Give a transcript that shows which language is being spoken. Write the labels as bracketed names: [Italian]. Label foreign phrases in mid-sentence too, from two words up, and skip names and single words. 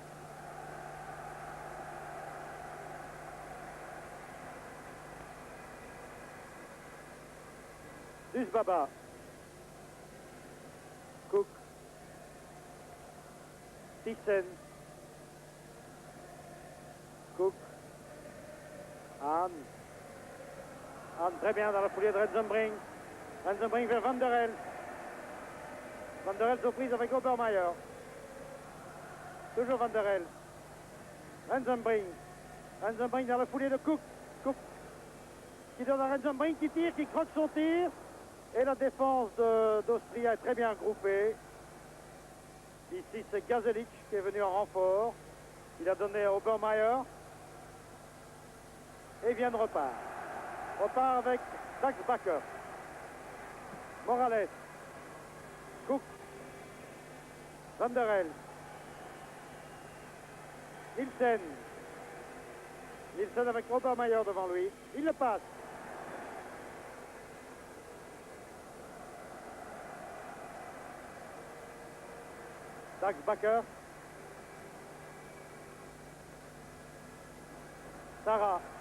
[French] Dusbaba. Cook. Thyssen. Cook. Hahn. Hahn très bien dans la foulée de Rensenbrink. Rensenbrink vers Van der Elst. Van der Elst aux prises avec Obermeier. Toujours Van der Elst. Rensenbrink. Rensenbrink dans la foulée de Cook. Cook qui donne à Rensenbrink qui tire, qui croque son tir. Et la défense d'Austria est très bien groupée. Ici, c'est Gazelic qui est venu en renfort. Il a donné à Obermeier. Et vient de repart. Repart avec Dax Bakker. Morales. Cook. Van der Elst. Nielsen. Nielsen avec Obermeier devant lui. Il le passe. Dax Bakker. Sarra.